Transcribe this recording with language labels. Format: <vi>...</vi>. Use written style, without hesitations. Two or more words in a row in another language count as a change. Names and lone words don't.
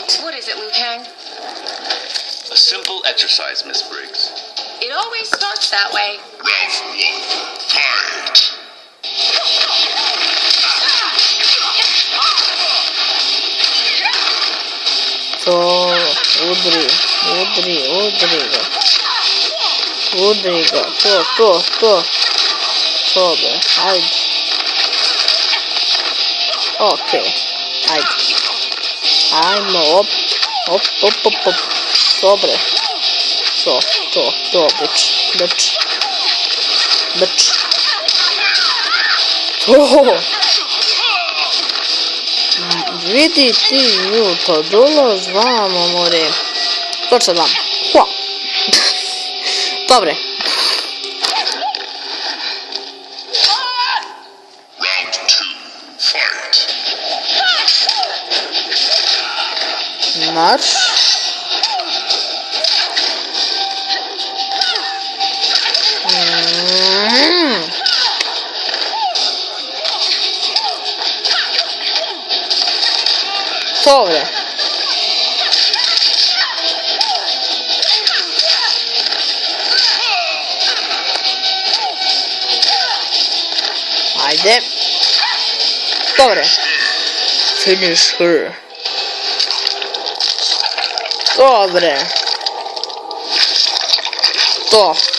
<en>What is it, Liu Kang? A simple exercise, Miss Briggs. It always starts that way. Round 1, fight!</en> <hr>To, udri ga, to. Dobre, ajde. Okej, ajde. Ajmo, op. Dobre. To, brč. To. Vidi ti nju, to dolaz vamo, more. Točno vam. Dobre.</hr> <en>Round 2, fight!</en> <hr>Marš. Dobre. Ajde. Dobre.</hr> <en>Finish her.</en> <hr>Dobre. To.</hr>